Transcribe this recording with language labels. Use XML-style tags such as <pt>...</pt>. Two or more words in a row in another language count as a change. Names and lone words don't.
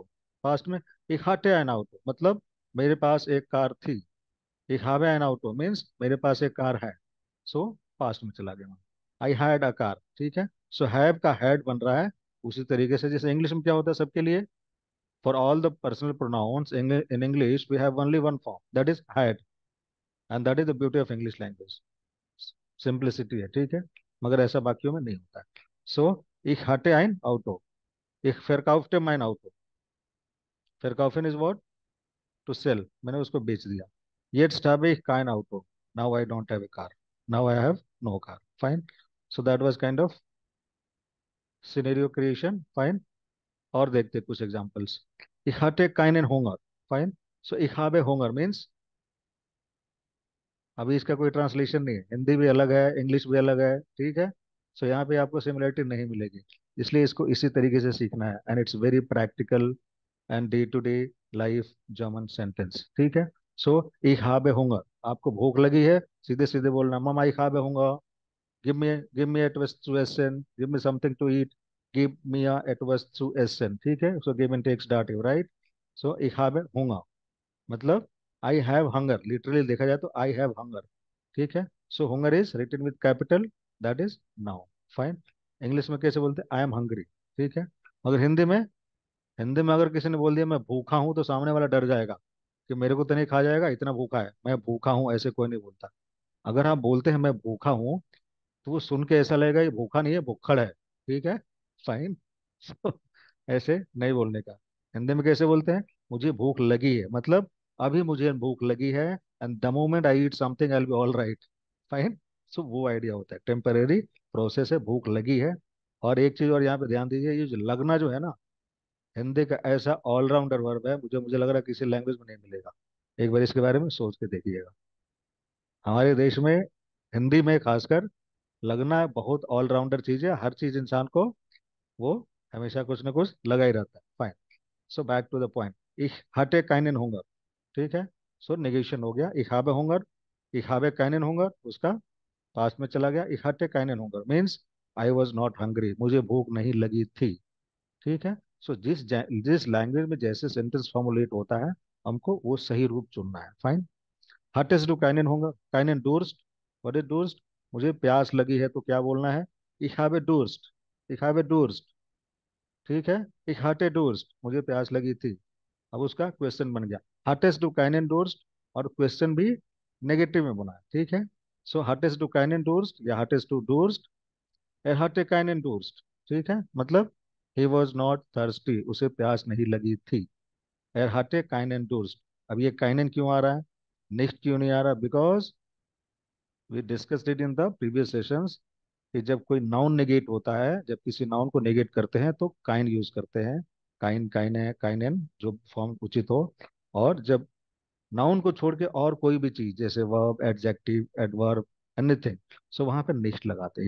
<hi>पास्ट में</hi> <de>ich hatte ein Auto,</de> <hi>मतलब मेरे पास एक कार थी।</hi> <de>ich habe ein Auto</de> <hi>मीन्स मेरे पास एक कार है। सो पास्ट में चला गया।</hi> <en>I had a car,</en> <hi>ठीक है। सो हैव का हैड बन रहा है उसी तरीके से जैसे इंग्लिश में क्या होता है सबके लिए।</hi> <en>for all the personal pronouns in English we have only one form, that is had, and that is the beauty of English language.</en> <hi>सिंप्लिसिटी है, ठीक है। मगर ऐसा बाकियों में नहीं होता है।</hi> <de>सो ich hatte ein Auto, ich verkaufte mein Auto, verkaufen</de> <en>is what, to sell,</en> <hi>मैंने उसको बेच दिया।</hi> <de>Jetzt habe ich kein Auto,</de> <en>now I don't have a car, now I have no car, fine। So that was kind of scenario creation, fine।</en> <hi>और देखते हैं कुछ examples।</hi> <de>Ich hatte keinen Hunger, fine। So ich habe Hunger means,</de> <hi>अभी इसका कोई ट्रांसलेशन नहीं है, हिंदी भी अलग है इंग्लिश भी अलग है, ठीक है। सो यहाँ पे आपको सिमिलरिटी नहीं मिलेगी, इसलिए इसको इसी तरीके से सीखना है,</hi> <en>and it's very practical and day to day life German sentence,</en> <hi>ठीक है।</hi> <de>सो ich habe Hunger,</de> <hi>आपको भूख लगी है, सीधे सीधे बोलना ममा</hi> <de>ich habe Hunger,</de> <en>give me</en> <de>etwas zu essen,</de> <en>give me something to eat, give me a</en> <de>etwas zu essen,</de> <hi>ठीक है।</hi> <en>सो give and takes dative, right। सो</en> <de>ich habe Hunger</de> <en>मतलब I have hunger, लिटरली</en> <hi>देखा जाए तो</hi> <en>I have hunger,</en> <hi>ठीक है।</hi> <en>so Hunger is written with capital, that is noun, fine.</en> <hi>इंग्लिश में कैसे बोलते हैं,</hi> <en>I am hungry,</en> <hi>ठीक है। मगर हिंदी में अगर किसी ने बोल दिया मैं भूखा हूं तो सामने वाला डर जाएगा कि मेरे को तो नहीं खा जाएगा, इतना भूखा है, मैं भूखा हूं ऐसे कोई नहीं बोलता। अगर आप बोलते हैं मैं भूखा हूं तो वो सुन के ऐसा लगेगा ये भूखा नहीं है भुक्खड़ है, ठीक है, फाइन। ऐसे नहीं बोलने का। हिंदी में कैसे बोलते हैं, मुझे भूख लगी है मतलब अभी मुझे भूख लगी है,</hi> <en>and the moment I eat something I will be all right, fine.</en> <hi>सो वो आइडिया होता है,</hi> <en>temporary process</en> <hi>है, भूख लगी है। और एक चीज और यहाँ पे ध्यान दीजिए, ये जो लगना जो है ना, हिंदी का ऐसा</hi> <en>allrounder verb</en> <hi>है, मुझे मुझे लग रहा है किसी लैंग्वेज में नहीं मिलेगा। एक बार इसके बारे में सोच के देखिएगा। हमारे देश में हिंदी में खासकर लगना बहुत ऑलराउंडर चीज है, हर चीज इंसान को वो हमेशा कुछ ना कुछ लगा ही रहता है, फाइन।</hi> <en>so back to the point,</en> <de>ich hatte keinen Hunger,</de> <hi>ठीक है। सो नेगेशन हो गया,</hi> <de>ich habe keinen Hunger</de> <hi>उसका पास्ट में चला गया,</hi> <de>ich hatte keinen Hunger</de> <en>means I was not hungry,</en> <hi>मुझे भूख नहीं लगी थी, ठीक है। सो जिस लैंग्वेज में जैसे</hi> <en>sentence formulate</en> <hi>होता है हमको वो सही रूप चुनना है, फाइन।</hi> <de>hattest du keinen Hunger, keinen Durst,</de> <en>what is Durst,</en> <hi>मुझे प्यास लगी है तो क्या बोलना है,</hi> <de>ich habe Durst, ich habe Durst,</de> <hi>ठीक है।</hi> <de>ich hatte Durst,</de> <hi>मुझे प्यास लगी थी। अब उसका क्वेश्चन बन गया,</hi> <de>hattest du keinen Durst,</de> <hi>और क्वेश्चन भी नेगेटिव में बना है, ठीक है।</hi> <de>सो hattest du keinen Durst या hattest du Durst, er hatte keinen Durst,</de> <hi>ठीक है।</hi> <en>मतलब he was not thirsty,</en> <hi>उसे प्यास नहीं लगी थी।</hi> <de>er hatte keinen Durst,</de> <hi>अब ये keinen क्यों आ रहा है, nicht क्यों नहीं आ रहा,</hi> <en>because we discussed it in the previous sessions</en> <hi>कि जब कोई</hi> <en>noun negate</en> <hi>होता है, जब किसी नाउन को नेगेट करते हैं तो काइन यूज करते हैं,</hi> <de>kein, keine, keinen,</de> <hi>जो फॉर्म उचित हो। और जब नाउन को छोड़ के और कोई भी चीज जैसे</hi> <en>verb, adjective, adverb, anything,</en> <hi>सो वहां पे निश्ट लगाते हैं।</hi>